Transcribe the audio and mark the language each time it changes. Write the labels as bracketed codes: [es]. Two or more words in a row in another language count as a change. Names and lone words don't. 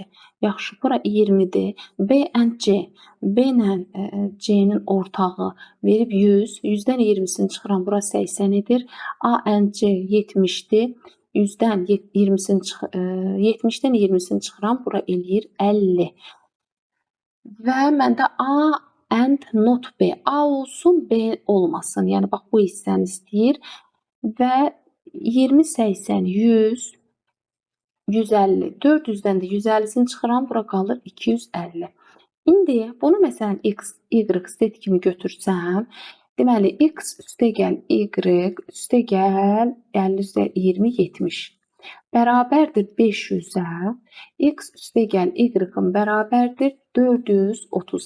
[az] Yaxşı, bura 20-dir. [en] B and C. [az] B ilə C-nin ortağı verib 100. 100-dən 20-sini çıxıram, bura 80-dir. [en] A and C [az] 70-dir. 100-dən 70-dən 20-sini çıxıram, bura eləyir 50. Və məndə [en] A and not B. [az] A olsun, B olmasın. Yəni bax bu hissəni istəyir və 20, 80, 100, 150. 400-dən də 150-sini çıxıram, bura qalır 250. İndi bunu məsələn x, y, z kimi götürsəm, deməli x üstəgəl y üstəgəl 50 üzrə 20, 70 bərabərdir 500-ə, x üstəgəl y-ın bərabərdir 430-a.